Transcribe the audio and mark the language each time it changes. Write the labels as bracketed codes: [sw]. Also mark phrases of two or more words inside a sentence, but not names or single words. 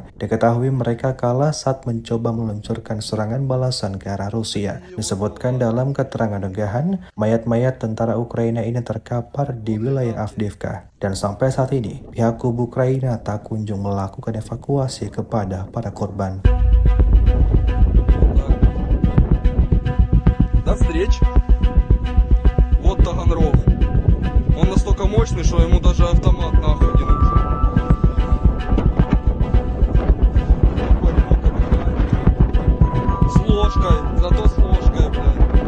[id] Diketahui mereka kalah saat mencoba meluncurkan serangan balasan ke arah Rusia. Disebutkan dalam keterangan unggahan, mayat-mayat tentara Ukraina ini terkapar di wilayah Avdiivka. Dan sampai saat ini, pihak kubu Ukraina tak kunjung melakukan evakuasi kepada para korban. [ru] До встречи. Вот Таганрог. Он настолько мощный, что ему даже автомат нахуй не нужен. С ложкой, зато с ложкой, блядь.